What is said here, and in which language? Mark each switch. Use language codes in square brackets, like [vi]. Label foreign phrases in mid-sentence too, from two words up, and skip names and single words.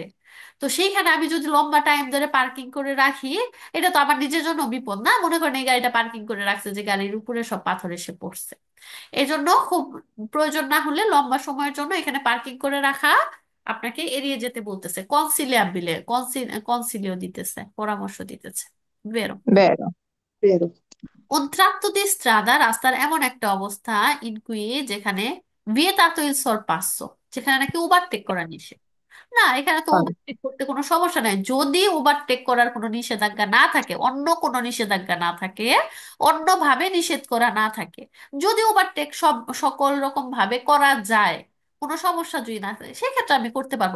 [bn] তো সেইখানে আমি যদি লম্বা টাইম ধরে পার্কিং করে রাখি, এটা তো আমার নিজের জন্য বিপদ না। মনে করেন এই গাড়িটা পার্কিং করে রাখছে যে গাড়ির উপরে সব পাথর এসে পড়ছে, এই জন্য খুব প্রয়োজন না হলে লম্বা সময়ের জন্য এখানে পার্কিং করে রাখা আপনাকে এড়িয়ে যেতে বলতেছে। কনসিলিয়াবিলে কনসিলিও দিতেছে, পরামর্শ দিতেছে। [it] বেরো। vero, Vero. Un tratto di strada, [bn] রাস্তার এমন একটা অবস্থা, ইনকুই যেখানে [it] vietato il sorpasso, [bn] যেখানে নাকি ওভারটেক kora নিষেধ। না, এখানে তো [it] fal- [bn] ওভারটেক করতে কোনো সমস্যা নাই, যদি ওভারটেক করার কোনো নিষেধাজ্ঞা না থাকে, অন্য কোনো নিষেধাজ্ঞা না থাকে, অন্যভাবে নিষেধ করা না থাকে, যদি ওভারটেক সকল রকম ভাবে করা যায়, কোনো সমস্যা যদি না থাকে, সেক্ষেত্রে আমি করতে পারবো।